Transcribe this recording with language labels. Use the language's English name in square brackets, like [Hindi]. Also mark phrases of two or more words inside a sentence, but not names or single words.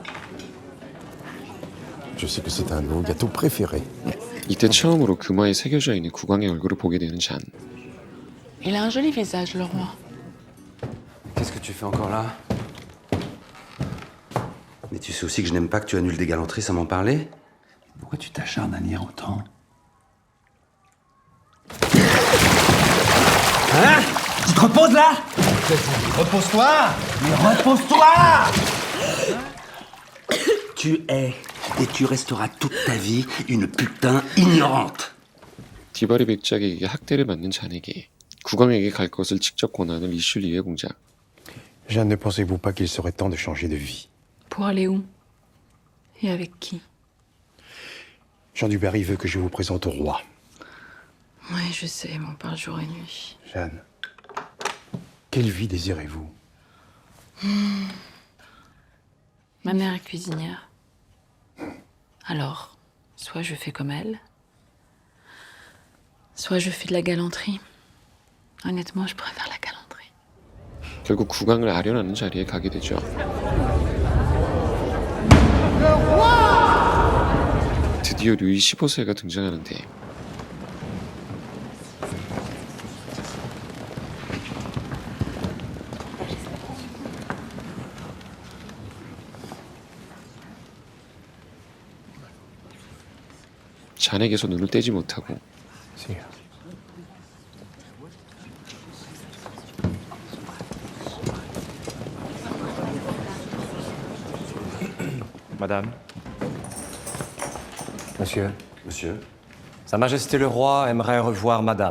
[French] Je sais que c'est un de nos gâteaux préférés. [Korean] 이때 처음으로 금화에 새겨져 있는 국왕의 얼굴을 보게 되는 잔. [French] Il a un joli visage, le roi. Qu'est-ce que tu fais encore là? Mais tu sais aussi que je n'aime pas que tu annules des galanteries sans m'en parler? Pourquoi tu t'acharnes à lire autant? Hein? Tu te reposes là? Repose-toi! Mais repose-toi! Tu es, et tu resteras toute ta vie, une putain ignorante. [Korean] 디바리 백작에게 학대를 받는 잔에게 국왕에게 갈 것을 직접 권하는 리슐리의 공작. [French] Jeanne, ne pensez-vous pas qu'il serait temps de changer de vie? Pour aller où? Et avec qui? Jean du Barry veut que je vous présente au roi. Oui, je sais, mais on parle jour et nuit. Jeanne, quelle vie désirez-vous? Ma mère est cuisinière. Alors, soit je fais comme elle, soit je fais de la galanterie. Honnêtement, je préfère la galanterie. [Korean] 결국 국왕을 아련하는 자리에 가게 되죠. 드디어 루이 15세가 등장하는데 잔에게서 눈을 떼지 못하고 [French] Madame. Monsieur. Monsieur. Sa Majesté le Roi aimerait revoir Madame.